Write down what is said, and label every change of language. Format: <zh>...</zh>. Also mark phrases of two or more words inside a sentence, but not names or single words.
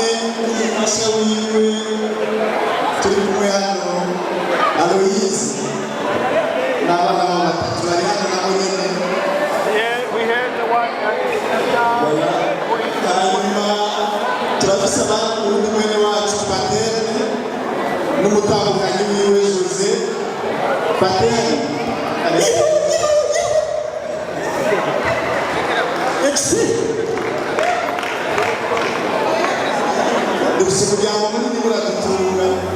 <rn>n'umufasha wiwe turi kumwe hano Aloise n'abana batatu bari hano nabo nyene.</rn> <en>We had the one</en> <rn>hanyuma turafise undi mwene wacu Paterne n'umutambukanyi wiwe Jose Paterne. Dufise umuryango munini uradutunga.</rn>